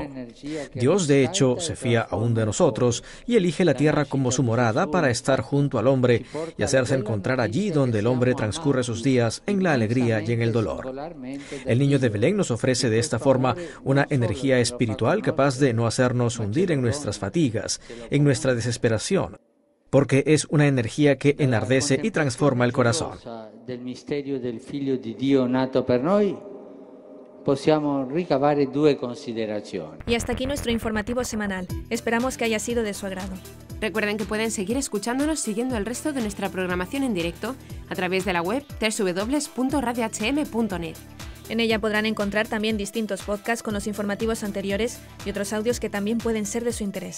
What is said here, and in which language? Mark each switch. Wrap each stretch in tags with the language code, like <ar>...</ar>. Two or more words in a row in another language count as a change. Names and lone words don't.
<es>Dios, de hecho, se fía aún de nosotros y elige la tierra como su morada para estar junto al hombre y hacerse encontrar allí donde el hombre transcurre sus días en la alegría y en el dolor. El niño de Belén nos ofrece de esta forma una energía espiritual capaz de no hacernos hundir en nuestras fatigas, en nuestra desesperación, porque es una energía que enardece y transforma el corazón.</es> <it>Del misterio del Figlio di Dio nato per noi, possiamo ricavare due considerazioni.</it> <es>Y hasta aquí nuestro informativo semanal. Esperamos que haya sido de su agrado. Recuerden que pueden seguir escuchándonos siguiendo el resto de nuestra programación en directo a través de la web www.radiohm.net. En ella podrán encontrar también distintos podcasts con los informativos anteriores y otros audios que también pueden ser de su interés.</es>